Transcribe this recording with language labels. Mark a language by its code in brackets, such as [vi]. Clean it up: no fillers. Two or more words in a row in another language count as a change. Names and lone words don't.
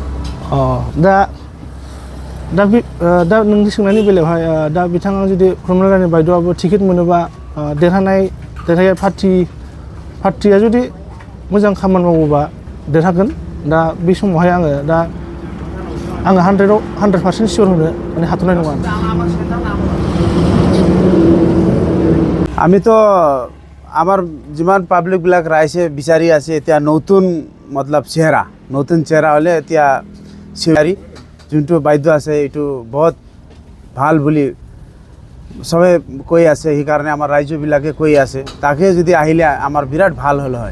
[brx] दा नोंनि सोंनायनि बेलायावहाय दा बिथाङा जुदि प्रमिला रानि बायद'आबो टिकेट मोनोबा देरहाया पार्टिया जुदि मोजां खामानि मावोबा देरहागोन। दा बे समावहाय आङो 100% सियर होनो माने हाथ'नाय नङा। [as] আমি তো আমার যিমান পাব্লিকবিলাক ৰাইজে বিচাৰি আছে এতিয়া নতুন মতলব নতুন চেহেৰা হ'লে এতিয়া শিৱাৰী যোনটো বাইদেউ আছে এইটো বহুত ভাল বুলি সবে কৈ আছে সেইকাৰণে আমাৰ ৰাইজবিলাকে কৈ আছে তাকে যদি আহিলে আমাৰ বিৰাট ভাল হ'ল হয়।